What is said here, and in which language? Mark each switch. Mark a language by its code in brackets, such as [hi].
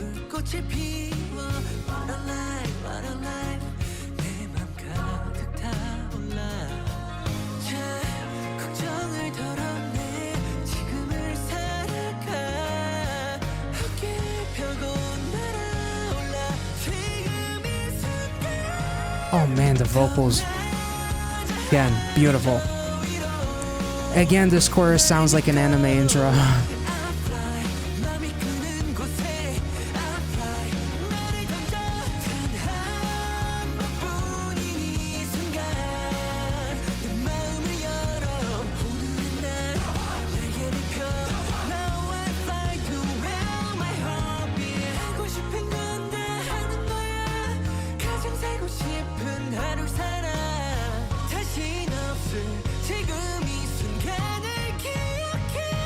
[ko] 꽃을 피워 [en] What a life what a life [ko] 내 맘 가득 타올라 자 걱정을 덜어내 지금을 살아가 어깨 펴고 날아올라 지금 이 순간 [en] Oh man, the vocals, again, beautiful. Again, this chorus sounds like an anime intro. [ko] 맘이 끄는 곳에 [en] I fly [ko] 나를 던져 단 한 번뿐인 이 순간 내 마음을 열어 오늘은 날 날개를 펴 [en] Now I fly to where my heart beat [ko] 하고 싶은 건 다 하는 거야 가장 살고 싶은 하루 살아 다신 없을 지금 이 순간을 기억해